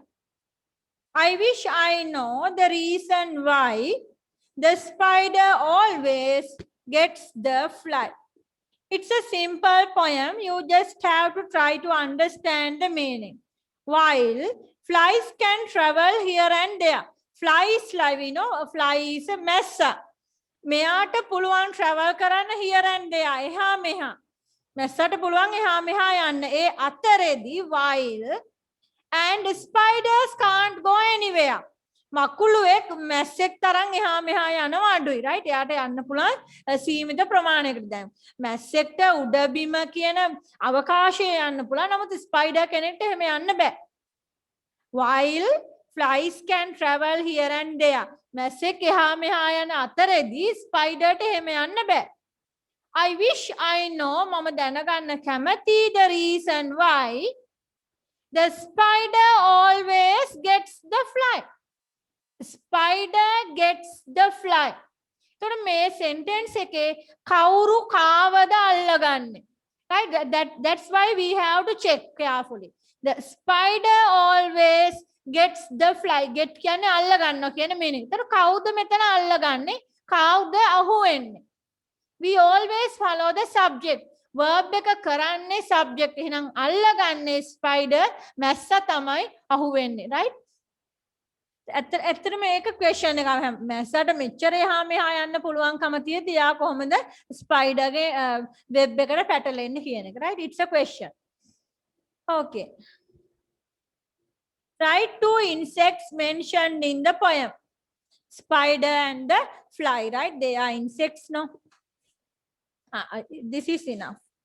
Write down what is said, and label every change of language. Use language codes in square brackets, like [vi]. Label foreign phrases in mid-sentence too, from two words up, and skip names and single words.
[en] I wish I know the reason why the spider always gets the fly. It's a simple poem. You just have to try to understand the meaning. While flies can travel here and there. Fly is like, we know, a fly is a messer. [si] මෙයාට පුළුවන් travel කරන්න [en] here and there [si] එහා මෙහා මැස්සට පුළුවන් එහා මෙහා යන්න ඒ අතරේදී [en] while and spiders can't go anywhere [si] මකුළුවෙක් මැස්සෙක් තරම් එහා මෙහා යනවා අඩුයි right එයාට යන්න පුළුවන් සීමිත ප්‍රමාණයකට දැන් මැස්සෙක්ට උඩ බිම කියන අවකාශය යන්න පුළුවන් නමුත් ස්පයිඩර් කෙනෙක්ට එහෙම යන්න බෑ [en] while flies can travel here and there [si] මැස්සෙක් එහා මෙහා යන අතරේදී ස්පයිඩර්ට එහෙම යන්න බෑ. [en] I wish I know [si] මම දැනගන්න කැමති [en] the reason why the spider always gets the fly. Spider gets the fly. [si] එතකොට මේ sentence එකේ කවුරු කාවද අල්ලගන්නේ? [en] Right? That's why we have to check carefully. The spider always gets the fly. [si] Get කියන්නේ අල්ල ගන්නවා කියන meaning. ඒතර කවුද මෙතන අල්ලගන්නේ? කවුද අහුවෙන්නේ? [en] We always follow the subject. [si] Verb එක කරන්නේ subject. එහෙනම් අල්ලගන්නේ spider මැස්සා තමයි අහුවෙන්නේ. Right? ඇත්තටම මේක question එකක්. මැස්සට මෙච්චර එහා මෙහා යන්න පුළුවන්කම තියෙද්දි යා කොහොමද spider ගේ web එකට පැටලෙන්නේ කියන එක. [en] Right? It's a question. Okay. Write 2 insects mentioned in the poem. Spider and the fly, right? They are insects, no? This is enough.